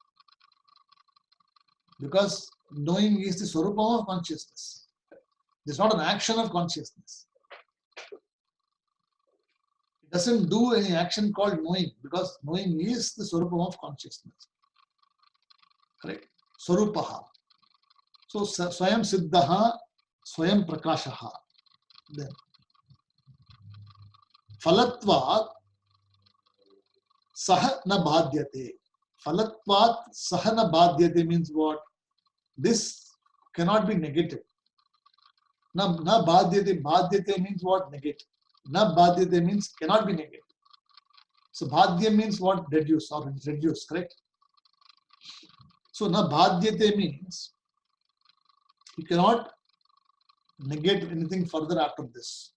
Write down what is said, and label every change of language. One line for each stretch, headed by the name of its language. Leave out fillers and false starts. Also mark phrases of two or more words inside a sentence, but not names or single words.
English: Because knowing is the swarupam of consciousness. It's not an action of consciousness. It doesn't do any action called knowing because knowing is the swarupam of consciousness.
Sanskrit: Correct? Swarupaha. So स्वयं सिद्धः, स्वयं प्रकाशः. Then फलत्वात् सः न बाध्यते. फलत्वात् सः न बाध्यते
English: means what? This cannot be negated.
Sanskrit: न बाध्यते.
English: Bhadyate means what? Negate.
Sanskrit: न बाध्यते
English: means cannot be negated. So Bhadya means what? Reduce or reduce, correct? So
Sanskrit: न बाध्यते
English: means you cannot negate anything further after this.